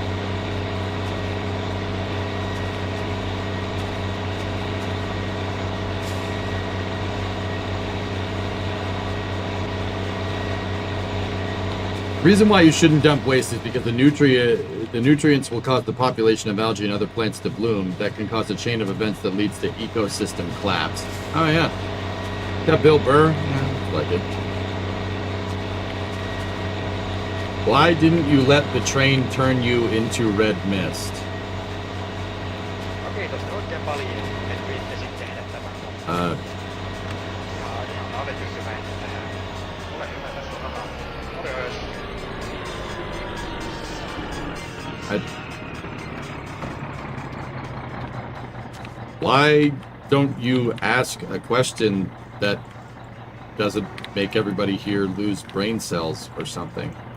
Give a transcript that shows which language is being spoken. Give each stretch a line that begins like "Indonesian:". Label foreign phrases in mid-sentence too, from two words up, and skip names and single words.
English: The reason why you shouldn't dump waste is because the nutrients will cause the population of algae and other plants to bloom. That can cause a chain of events that leads to ecosystem collapse. Oh yeah. Got Bill Burr? Yeah, like it. Why didn't you let the train turn you into red mist?
Finnish: Okei, tosta oikein paljon, että viittasit tehdä tämän. Ihan olet tyytyväinen tähän. Ole hyvä, tässä on rahaa. Morjens.
English: Why don't you ask a question that doesn't make everybody here lose brain cells or something?